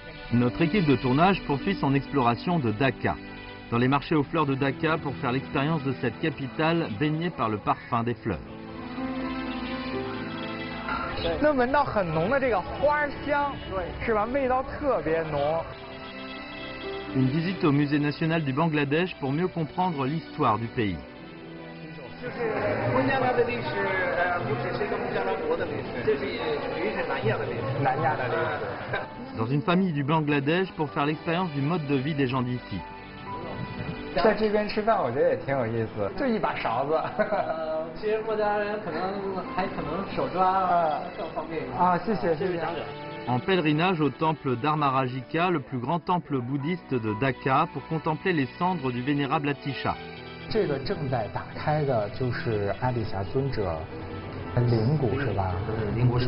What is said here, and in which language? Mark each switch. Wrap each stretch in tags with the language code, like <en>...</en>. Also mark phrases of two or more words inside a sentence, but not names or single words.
<fr>Notre équipe de tournage poursuit son exploration de Dacca, dans les marchés aux fleurs de Dacca pour faire l'expérience de cette capitale baignée par le parfum des fleurs.</fr> <zh>能闻到很浓的这个花香，是吧？味道特别浓。</zh> <fr>Une visite au musée national du Bangladesh pour mieux comprendre l'histoire du pays.</fr> <zh>就是孟加拉的历史，不只是一个孟加拉国的历史，这是属于是南亚的历史。南亚的历史。</zh> <fr>Dans une famille du Bangladesh pour faire l'expérience du mode de vie des gens d'ici.</fr> <zh>在这边吃饭，我觉得也挺有意思，就一把勺子。其实孟加拉人可能手抓更方便一点。啊，谢谢谢谢。</zh> <fr>En pèlerinage au temple d'Armarajika, le plus grand temple bouddhiste de Dacca, pour contempler les cendres du vénérable Atisha.</fr> <zh>这个正在打开的就是阿底峡尊者灵骨是吧？灵骨舍。</zh>